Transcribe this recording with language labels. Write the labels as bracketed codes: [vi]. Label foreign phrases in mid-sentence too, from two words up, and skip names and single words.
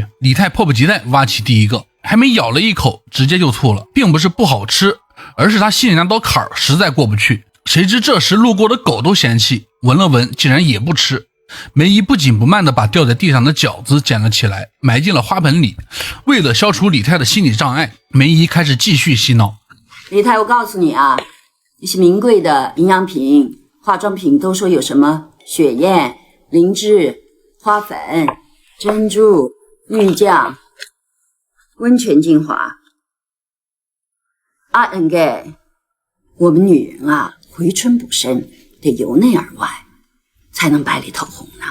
[zh] 李太迫不及待挖起第一個，還沒咬了一口直接就吐了，並不是不好吃，而是他心裡那道坎兒實在過不去。誰知這時路過的狗都嫌棄，聞了聞竟然也不吃。梅姨不緊不慢地把掉在地上的餃子撿了起來，埋進了花盆裡。為了消除李太的心理障礙，梅姨開始繼續洗腦。李太，我告訴你啊，一些名貴的營養品、化妝品都說有什麼雪燕、靈芝、花粉、珍珠、玉醬、溫泉精華。我們女人啊，回春補身，得由內而外，才能白裡透紅呢。